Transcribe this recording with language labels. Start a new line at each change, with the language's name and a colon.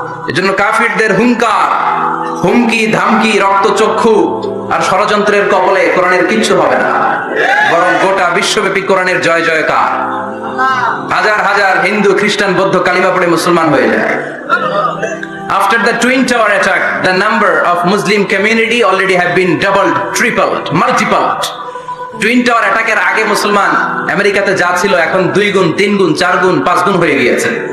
Bangla: এজন্য কাফিরদের হুঙ্কার, হুমকি, ধামকি, রক্তচক্ষু আর ষড়যন্ত্রের কবলে কোরআনের কিচ্ছু হবে না, বরং গোটা বিশ্বব্যাপী কোরআনের জয় জয়কার। হাজার হাজার হিন্দু, খ্রিস্টান, বৌদ্ধ কালিমা পড়ে মুসলমান হয়ে যায়।
English: After the Twin Tower attack, the number of Muslim community already have been doubled, tripled, multiplied.
Bangla: Twin tower অ্যাটাকের আগে মুসলমান আমেরিকাতে যা ছিল এখন 2 গুণ, 3 গুণ, 4 গুণ, 5 গুণ হয়ে গিয়েছে।